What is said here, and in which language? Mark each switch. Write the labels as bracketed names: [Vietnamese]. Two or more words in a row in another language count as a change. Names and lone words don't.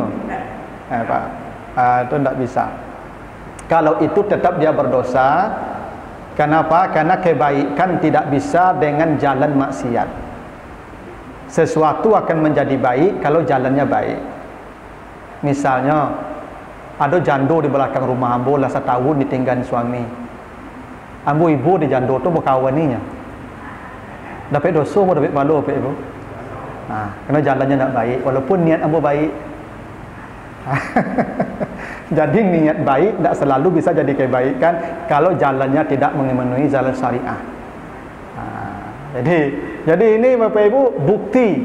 [Indonesian] Pak. Itu tidak bisa. Kalau itu tetap dia berdosa. Kenapa? Karena kebaikan tidak bisa dengan jalan maksiat. Sesuatu akan menjadi baik kalau jalannya baik. Misalnya ada jando di belakang rumah ambo lah setahun ditinggal suami. Ambo ibu di jando tu berkawaninya. Dapat dosa mau dapat pahala Pak Ibu. Karena jalannya tidak baik walaupun niat ambo baik. Jadi niat baik tidak selalu bisa jadi kebaikan kalau jalannya tidak memenuhi jalan syariah. Jadi ini Bapak Ibu bukti.